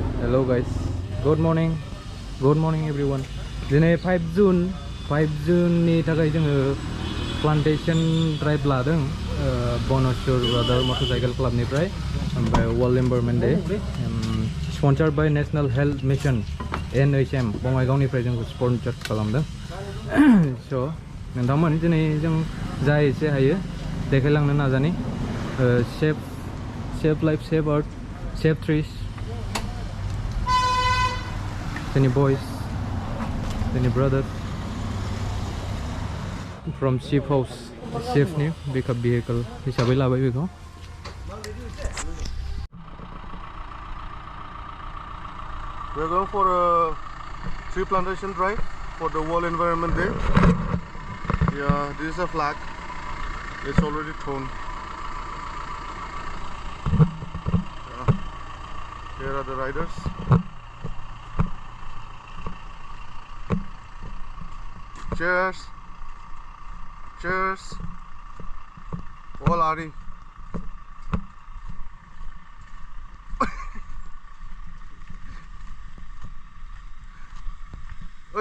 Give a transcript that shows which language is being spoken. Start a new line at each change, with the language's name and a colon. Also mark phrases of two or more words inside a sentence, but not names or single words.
English: Hello guys, good morning everyone. Today 5 June
Bodo: ni थाखाय जोङो
English: plantation drive
Bodo: लादों Bon-Asur
English: brother motorcycle club
Bodo: निफ्राय ओमफ्राय World Environment Day
English: sponsored by
Bodo: National Health Mission NHM बङाइगावनिफ्राय जोंखौ sponsor खालामदों. So नोंथांमोन दिनै जों जा एसे हायो देखायलांनो नाजानि
English: save life, save earth, save trees. Any boys, any brothers from safe house, safe new pickup vehicle.
Bodo: हिसाबै लाबाय बेखौ.
English: We are going for a tree plantation drive for the World Environment Day. Yeah, this is a flag. It's already thrown. Yeah. Here are the riders. Cheers! Cheers! All Ari. Oi!